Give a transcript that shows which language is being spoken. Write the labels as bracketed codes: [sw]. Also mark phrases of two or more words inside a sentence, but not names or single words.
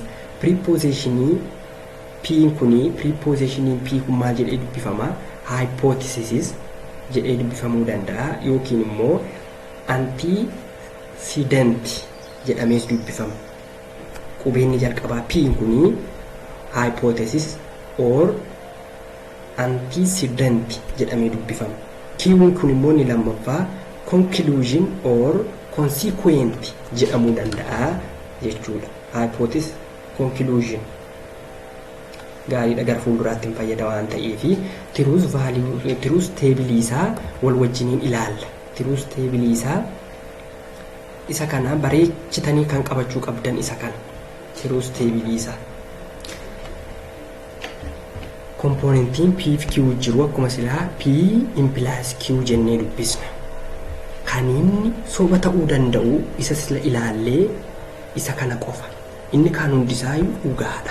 [om] Prepositionii P kuni prepositionii P kun maal jedhee dubbifama? Hypothesis jedhee dubbifamuu danda'a yookiin immoo antecedent jedhamees dubbifama. Qubeenni jalqabaa P kuni [en] hypothesis or antecedent [om] jedhamee dubbifama. Q kun immoo ni lammaffaa [en] conclusion or consequent [om] jedhamuu danda'a jechuudha. [en] Hypothesis conclusion [om] gaariidha gara fuulduraatti fayyada waan ta'eefi [en] truth value truth table [om] isaa wal wajjiniin ilaalla. [en] Truth table [om] isaa isa kana bareechitanii kan qabachuu qabdan isa kana. [en] Truth table [om] isaa komponentiin P fi Q jiru akkuma silaa P implies Q jennee dubbisna. Kan inni soba ta'uu danda'u isa sila ilaallee isa kana qofa. Inni kaan hundisaayyuu dhugaadha.